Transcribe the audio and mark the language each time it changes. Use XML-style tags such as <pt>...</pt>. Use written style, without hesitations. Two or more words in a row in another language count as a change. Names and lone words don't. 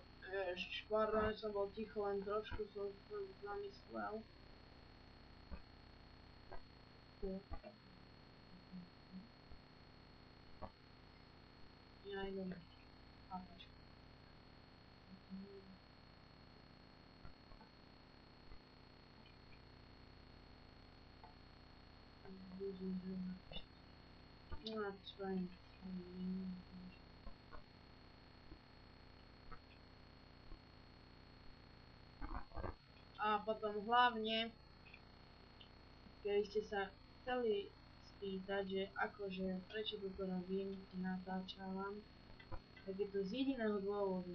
<sk>pardon, som bol ticho, len trošku som zamyslel. Ja idem. Chápačka.</sk> <en>No, that's fine.</en> <sk>A potom hlavne, keď ste sa chceli spýtať, že akože, prečo toto robím, natáčavam, tak je to z jediného dôvodu.</sk>